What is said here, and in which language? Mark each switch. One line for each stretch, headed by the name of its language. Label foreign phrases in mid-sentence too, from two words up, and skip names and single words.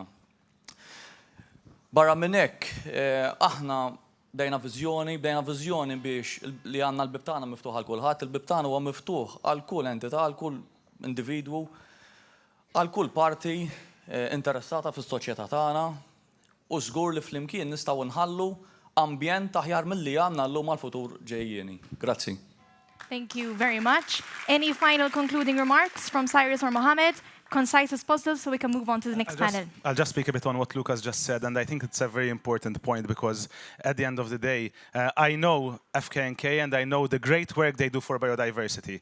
Maltese: Barra minn hekk, aħna bdejna viżjoni biex li għandna l-bib tagħna miftuħ għal kulħadd, il-bib tagħna huwa miftuħ għal kull entità, għal kull individwu, għal kull parti interessata fis-soċjetà tagħna u żgur li flimkien nistgħu nħallu ambjent aħjar milli għandna llum għall-futur ġejjieni. Grazzi.
English: Thank you very much. Any final concluding remarks from Cyrus or Mohammed? Concise as possible so we can move on to the next panel. I'll just speak a bit on what Lucas just said, and I think it's a very important point because at the end of the day, I know FKNK and I know the great work they do for biodiversity.